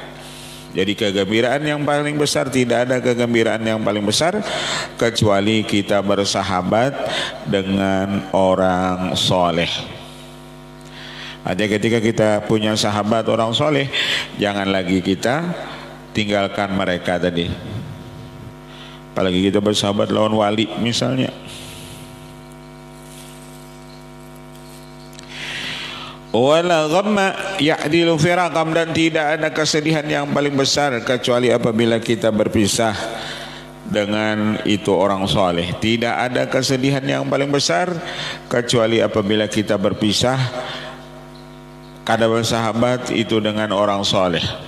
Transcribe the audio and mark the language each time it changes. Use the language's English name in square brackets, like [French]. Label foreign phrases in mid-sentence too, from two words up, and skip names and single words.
[Indonesian] Jadi kegembiraan yang paling besar, tidak ada kegembiraan yang paling besar kecuali kita bersahabat dengan orang soleh. Ada ketika kita punya sahabat orang soleh, jangan lagi kita tinggalkan mereka tadi. Apalagi kita bersahabat lawan wali misalnya. [Arabic] ولا غم يعدل فراقا, [Indonesian] dan tidak ada kesedihan yang paling besar kecuali apabila kita berpisah dengan itu orang soleh. Tidak ada kesedihan yang paling besar kecuali apabila kita berpisah kada bersahabat itu dengan orang soleh.